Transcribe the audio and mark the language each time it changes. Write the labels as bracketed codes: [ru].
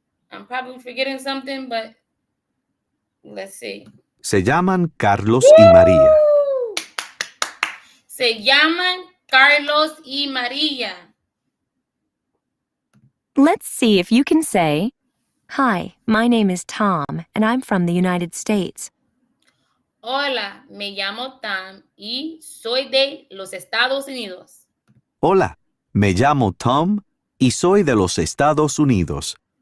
[en] I'm probably forgetting something, but let's see. [es] Se llaman Carlos y María. Se llaman Carlos y María. [en] Let's see if you can say, Hi, my name is Tom, and I'm from the United States. [es] Hola, me llamo Tom y soy de los Estados Unidos. Hola, me llamo Tom y soy de los Estados Unidos.